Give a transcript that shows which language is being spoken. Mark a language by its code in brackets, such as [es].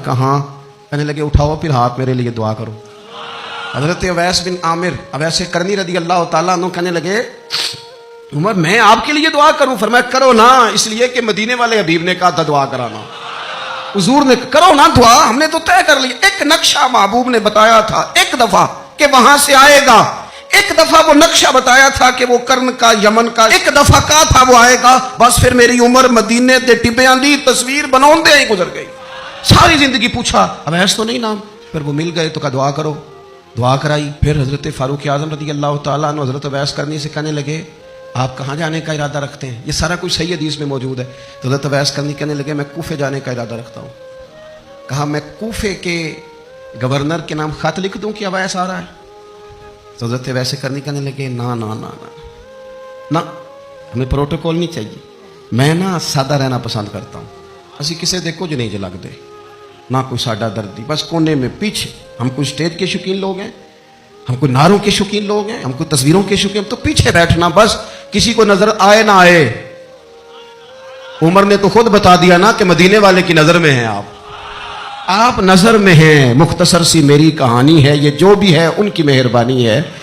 [ur] کہاں؟ کہنے لگے اٹھاؤ پھر ہاتھ میرے لیے دعا کرو. حضرت اویس بن عامر اویس کرنی رضی اللہ تعالیٰ عنہ کہنے لگے عمر میں آپ کے لیے دعا کروں؟ فرمایا کرو نا، اس لیے کہ مدینے والے حبیب نے کہا تھا دعا کرانا. حضور نے کرو نا دعا، ہم نے تو طے کر لی. ایک نقشہ محبوب نے بتایا تھا ایک دفعہ کہ وہاں سے آئے گا. ایک دفعہ وہ نقشہ بتایا تھا کہ وہ کرن کا یمن کا، ایک دفعہ کہا تھا وہ آئے گا. [pa] بس پھر میری عمر مدینے دے ٹبیاں دی تصویر بناؤندے ہی گزر گئی. [ur] ساری زندگی پوچھا اویس تو نہیں نام. پھر وہ مل گئے تو کہا دعا کرو. دعا کرائی. پھر حضرت فاروق اعظم رضی اللہ تعالیٰ عنہ حضرت اویس کرنی سے کہنے لگے آپ کہاں جانے کا ارادہ رکھتے ہیں؟ یہ سارا کچھ صحیح حدیث میں موجود ہے. تو حضرت اویس کرنی کہنے لگے میں کوفے جانے کا ارادہ رکھتا ہوں. کہا میں کوفے کے گورنر کے نام خط لکھ دوں کہ اویس آ رہا ہے؟ تو حضرت ویسے کرنی کہنے لگے نا نا نا نا نا، ہمیں پروٹوکول نہیں چاہیے. میں نا سادہ رہنا پسند کرتا ہوں. [pa] اسی کسے دے کچھ نہیں لگ دے نہ کوئی ساڈا دردی، بس کونے میں پیچھے. [ur] ہم کوئی اسٹیج کے شوقین لوگ ہیں، ہم کوئی نعروں کے شوقین لوگ ہیں، ہم کوئی تصویروں کے شوقین، تو پیچھے بیٹھنا بس، کسی کو نظر آئے نہ آئے. عمر نے تو خود بتا دیا نا کہ مدینے والے کی نظر میں ہیں آپ. آپ نظر میں ہیں، مختصر سی میری کہانی ہے، یہ جو بھی ہے ان کی مہربانی ہے.